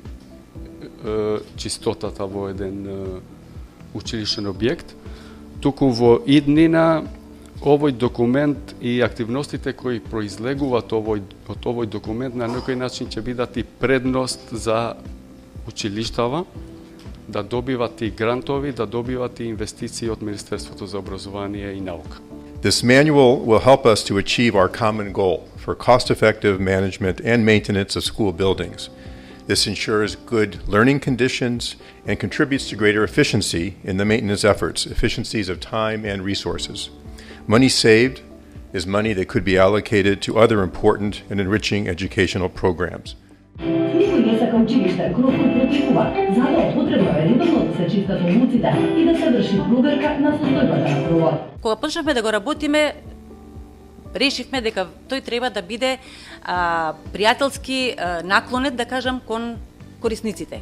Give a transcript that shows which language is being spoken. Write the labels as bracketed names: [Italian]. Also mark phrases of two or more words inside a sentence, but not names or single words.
[Macedonian] чистотата во еден училишен објект, туку во иднина овој документ и активностите кои произлегуваат од овој документ на некој начин ќе бидат и предност за училиштава да добиват и грантови, да добиват и инвестиции од Министерството за образование и наука. [English] This manual will help us to achieve our common goal for cost-effective management and maintenance of school buildings. This ensures good learning conditions and contributes to greater efficiency in the maintenance efforts, efficiencies of time and resources. Money saved is money that could be allocated to other important and enriching educational programs. [Macedonian] Никој не сака училиште крој кој протекува, затоа потребно е редовно да се чистат улуците и да се врши проверка на состојбата на кровот. Кога почнавме да го работиме, решивме дека тој треба да биде пријателски наклонет, да кажам, кон корисниците.